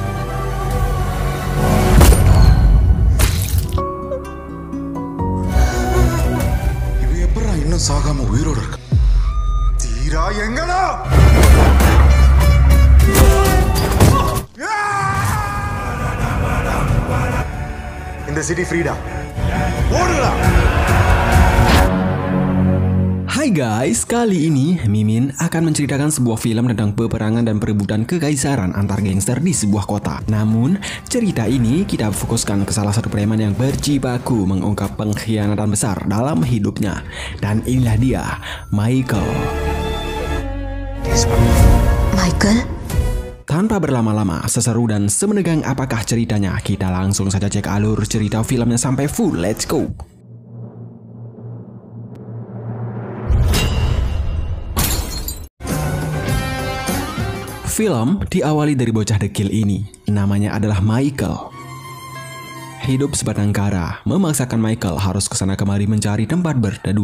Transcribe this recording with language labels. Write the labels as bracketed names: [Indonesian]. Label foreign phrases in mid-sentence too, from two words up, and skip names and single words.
[Tamil] இவன் எப்படா இன்னும் சாகாம உயிரோட இருக்க? தீரா எங்கடா? இந்த சிட்டி ஃப்ரீடா. ஓடுடா. [Indonesian] Hai guys, kali ini Mimin akan menceritakan sebuah film tentang peperangan dan perebutan kekaisaran antar gangster di sebuah kota. Namun, cerita ini kita fokuskan ke salah satu preman yang berjibaku mengungkap pengkhianatan besar dalam hidupnya. Dan inilah dia, Michael. Michael? Tanpa berlama-lama, seseru dan semenegang apakah ceritanya, kita langsung saja cek alur cerita filmnya sampai full. [English] Let's go! [Indonesian] Film diawali dari bocah dekil ini, namanya adalah Michael. Hidup sebatang kara memaksakan Michael harus kesana kemari mencari tempat berteduh.